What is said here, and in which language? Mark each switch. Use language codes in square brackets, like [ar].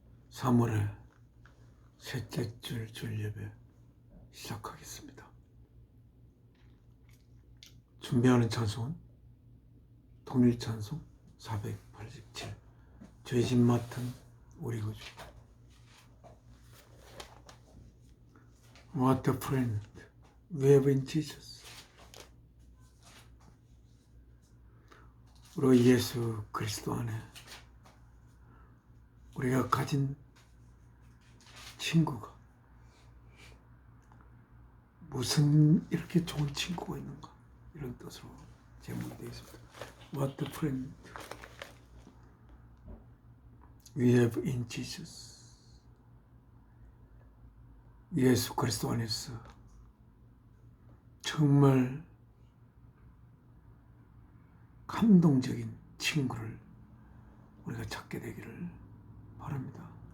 [ko] 3월의 셋째 줄 주일예배 시작하겠습니다. 준비하는 찬송은 통일찬송 487 죄짐 맡은 우리 구주. [en] What a friend we have in Jesus. [ko] 우리 예수 그리스도 안에 우리가 가진 친구가 무슨 이렇게 좋은 친구가 있는가, 이런 뜻으로 제목이 되어 있습니다. [en] What a friend we have in Jesus. [ko] 예수 그리스도 안에서 정말 감동적인 친구를 우리가 찾게 되기를 바랍니다.